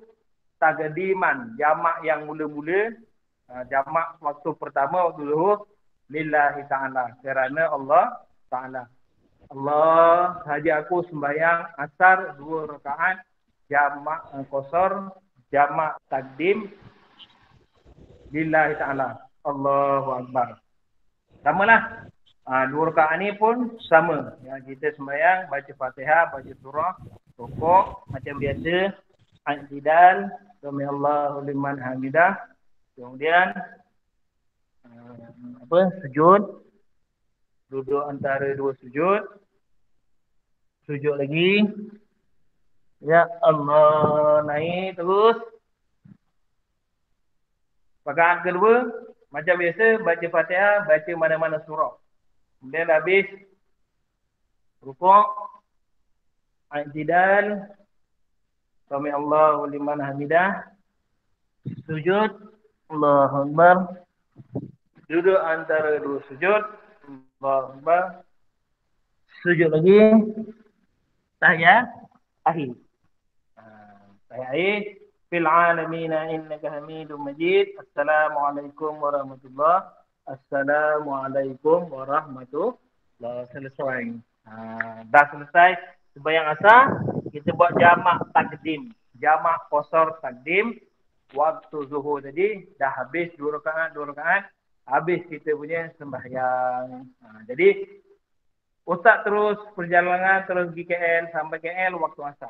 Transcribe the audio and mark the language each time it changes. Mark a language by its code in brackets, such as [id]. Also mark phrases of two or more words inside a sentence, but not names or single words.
[ms] Taqdiman, jamak yang mula-mula, jamak waktu pertama waktu zuhur, [ar] لله تعالى, [ms] kerana Allah Ta'ala. Allah sahaja aku sembahyang asar 2 rakaat, jamak qasar, jamak takdim, [ar] لله تعالى. الله أكبر. [ms] Samalah. 2 rakaat ni pun sama. Yang kita sembahyang, baca Fatihah, baca surah, rukuk macam biasa, i'tidal, [ar] سمع الله لمن حمده. [ms] Kemudian sujud, duduk antara 2 sujud. Sujud lagi. [ar] يا الله, [ms] naik terus. Rakaat kedua, macam biasa, baca Fatihah, baca mana-mana surah. Kemudian habis, rukuk, i'tidal, [ar] سمع الله لمن حمده. Sujud, الله أكبر. [ms] Duduk antara 2 sujud, [ar] الله أكبر. [ms] Sujud lagi. Tahiyat akhir. Tahiyat akhir. [ar] في العالمين إنك حميد مجيد. السلام عليكم ورحمة الله. السلام عليكم ورحمة الله. [ms] Selesai. Dah selesai sembahyang asar, kita buat jamak takdim. Jamak qasar takdim. Waktu zuhur tadi dah habis 2 rakaat, 2 rakaat. Habis kita punya sembahyang. Jadi Ustaz terus perjalanan terus pergi KL sampai KL waktu asar.